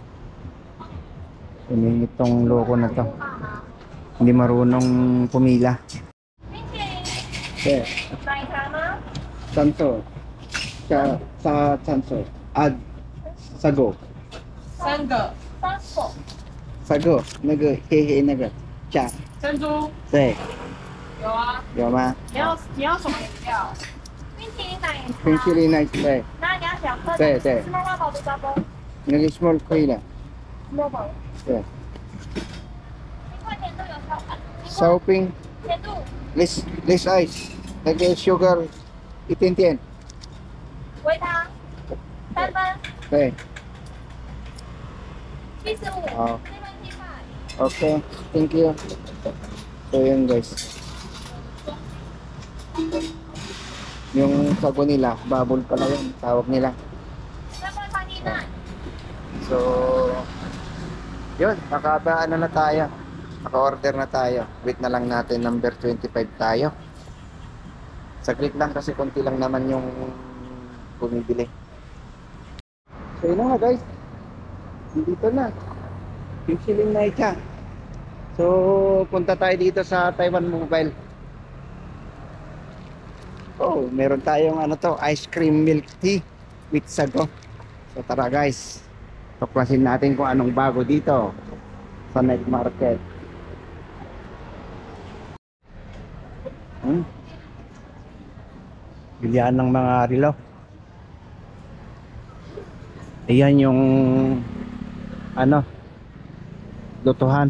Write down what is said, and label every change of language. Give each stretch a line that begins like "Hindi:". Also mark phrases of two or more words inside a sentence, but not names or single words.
Filipino: Itong loko na to, hindi marunong pumila. Okay. Sanso. Sa Sanso. Add sago. Sago. Naga hehe naga. Cha.
Chinese: 珍珠对，有啊，有吗？你要什么饮料？冰淇淋奶茶。冰淇淋奶对那你要小颗的？对对，是妈妈宝的包包。那个 small 可以了。 small 宝。对。 10块钱都有小款。烧冰甜度。
English: less ice，
Chinese: 那个 sugar 一点点。微糖3分对， 75。好这份7块。
Filipino: ，OK，
English: thank you。
Filipino: So yun guys, yung sago nila, bubble pala yun, tawag nila.
Chinese: 3 份放进来。
Filipino: So yun, ano na tayo, naka-order na tayo. Wait na lang natin, number 25 tayo. Saglit lang kasi konti lang naman yung bumibili. So yun na nga guys, dito na yung siling na ita. So punta tayo dito sa Taiwan Mobile. Oh, meron tayong
English: ice cream milk tea with sago.
Filipino: So tara guys, tuklasin natin kung anong bago dito sa night market. Bilihan ng mga relo. Ayan yung lutuhan.